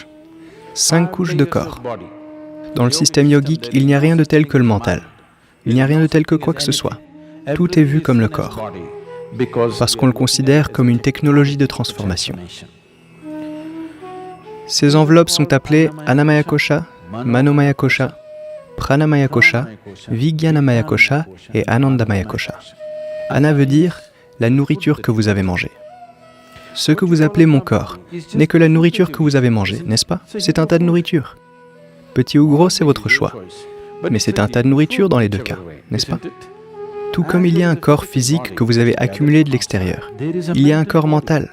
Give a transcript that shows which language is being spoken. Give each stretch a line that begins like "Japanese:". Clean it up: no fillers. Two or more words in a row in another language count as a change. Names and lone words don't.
French: 5 couches de corps. Dans le système yogique, il n'y a rien de tel que le mental. Il n'y a rien de tel que quoi que ce soit. Tout est vu comme le corps, parce qu'on le considère comme une technologie de transformation. Ces enveloppes sont appelées Annamaya Kosha, Manomaya Kosha, Pranamaya Kosha, Vijnanamaya Kosha et Anandamaya Kosha. Anna veut dire la nourriture que vous avez mangée. Ce que vous appelez mon corps n'est que la nourriture que vous avez mangée, n'est-ce pas? C'est un tas de nourriture. Petit ou gros, c'est votre choix. Mais c'est un tas de nourriture dans les deux cas, n'est-ce pas? Tout comme il y a un corps physique que vous avez accumulé de l'extérieur, il y a un corps mental.